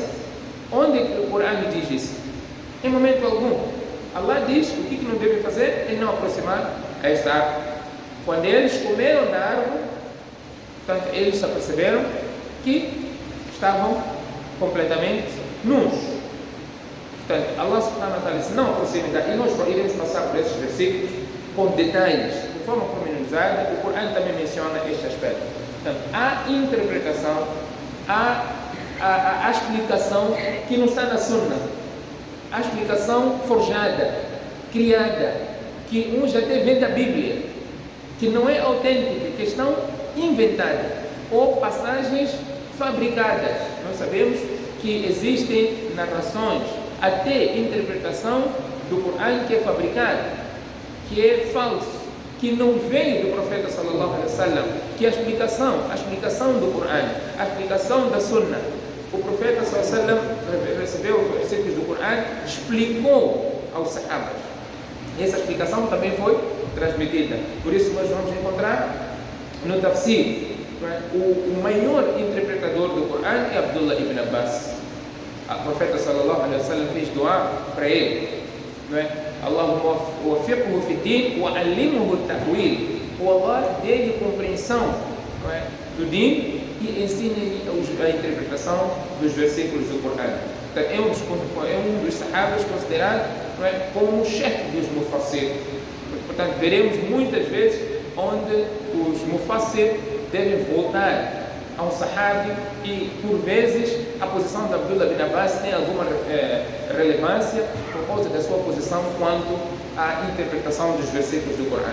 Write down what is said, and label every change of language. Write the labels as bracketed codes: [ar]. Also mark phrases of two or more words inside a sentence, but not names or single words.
[pt] Onde o Corão diz isso? Em momento algum. Allah diz o que não devem fazer é não aproximar a esta árvore. Quando eles comeram da árvore, portanto, eles se aperceberam que estavam completamente nus. Portanto, [ar] الله سبحانه وتعالى [pt] disse, não aproximem da... E nós iremos passar por esses versículos com detalhes, de forma pormenorizada. O Corão também menciona este aspecto. Portanto, há interpretação, há explicação que não está na Sunna. Há explicação forjada, criada, que uns até vêm da Bíblia, que não é autêntica, que estão inventadas, ou passagens fabricadas. Nós sabemos que existem narrações, até interpretação do Corão que é fabricada, que é falso, que não veio do profeta [ar] صلى الله عليه وسلم, [pt] que a explicação do Corão, a explicação da Sunna. O profeta [ar] صلى الله عليه وسلم [pt] recebeu os versículos do Corão, explicou aos sahabas. Essa explicação também foi transmitida. Por isso nós vamos encontrar no tafsir, o maior interpretador do Corão é Abdullah ibn Abbas. O profeta [ar] صلى الله عليه وسلم [pt] fez dua para ele, não é? [ar] اللهم وفقهه في دين وعلمه التأويل. [pt] O Allah dê-lhe compreensão, não é, do din e ensine-lhe a interpretação dos versículos do Corão. Então, é um dos sahabas considerado, não é, como o chefe dos mufassir. Portanto, veremos muitas vezes onde os mufassir devem voltar a um sahabi e, por vezes, a posição de Abdullah bin Abbas tem alguma relevância por causa da sua posição quanto à interpretação dos versículos do Corão.